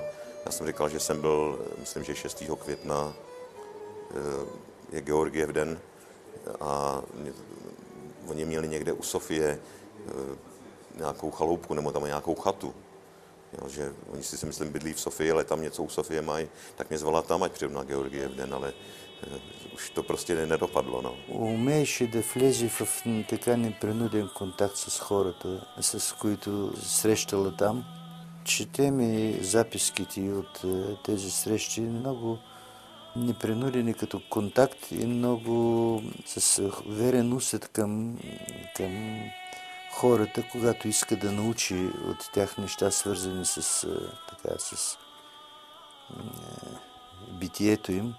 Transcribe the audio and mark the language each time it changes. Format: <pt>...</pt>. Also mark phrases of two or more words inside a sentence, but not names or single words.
<cs>Já jsem říkal, že jsem byl, myslím, že 6. května je Georgiev den a oni měli někde u Sofie nějakou chaloupku nebo tam nějakou chatu. Jo, že oni si myslím bydlí v Sofii, ale tam něco u Sofie mají, tak mě zvala tam, ať přijdu na Georgiev den, ale už to prostě nedopadlo. No.</cs> <bg>Умееше да влезе в така непринуден контакт с хората, с които срещала там. Чете ми записките от тези срещи, много непринудени като контакт и много с верен усет към хората, когато иска да научи от тях неща, свързани с битието им.</bg>